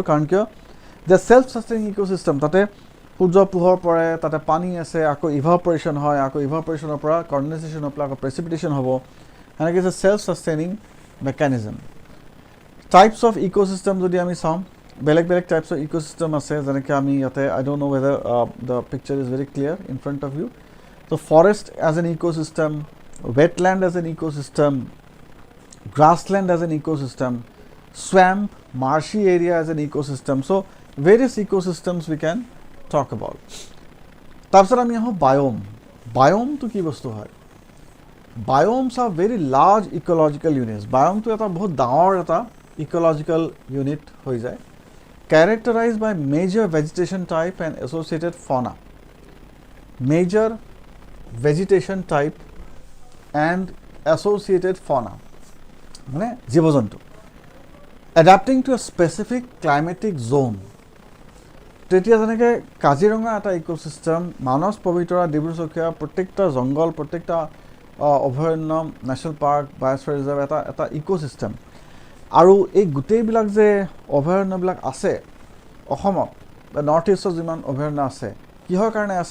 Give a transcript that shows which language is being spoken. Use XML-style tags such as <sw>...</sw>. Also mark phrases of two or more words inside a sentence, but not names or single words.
<as>কাৰণ কিয় যে</as> <en>self sustaining ecosystem,</en> <as>তাতে সূৰ্য পোহৰ পৰে, তাতে পানী আছে, আকৌ ইভাপৰেশ্যন হয়, আকৌ ইভাপৰেশ্যনৰ পৰা কণ্ডেনছেশ্যনৰ পৰা আকৌ প্ৰেচিপিটেশ্যন হ'ব. সেনেকৈ যে</as> <en>self sustaining mechanism. types of ecosystem</en> <as>যদি আমি চাওঁ, বেলেগ বেলেগ</as> <en>types of ecosystem</en> <as>আছে. যেনেকৈ আমি ইয়াতে</as> <en>I don't know whether the picture is very clear in front of you. ত' forest as an ecosystem, wetland as an ecosystem, grassland as an ecosystem, swamp, marshy area as an ecosystem. So various ecosystems we can talk about.</en> <as>তাৰপিছত আমি আহোঁ বায়'ম. বায়'মটো কি বস্তু হয়?</as> <en>বায়'মছ are very large ecological units.</en> <as>বায়'মটো এটা বহুত ডাঙৰ এটা</as> <en>ecological unit</en> <as>হৈ যায়.</as> <en>Characterized by major vegetation type and associated fauna. Major vegetation type and associated fauna,</en> <as>মানে জীৱ-জন্তু.</as> <en>Adapting to a specific climatic zone.</en> <as>তেতিয়া যেনেকৈ কাজিৰঙা এটা ইক'চিষ্টেম, মানস, পবিতৰা, ডিব্ৰু-চৈখোৱা প্ৰত্যেকটা জংঘল, প্ৰত্যেকটা অভয়াৰণ্য,</as> <en>national park, biosphere reserve</en> <as>এটা এটা ইক'চিষ্টেম. আৰু এই গোটেইবিলাক যে অভয়াৰণ্যবিলাক আছে অসমত বা নৰ্থ ইষ্টত যিমান অভয়াৰণ্য আছে, কিহৰ কাৰণে আছে?</as>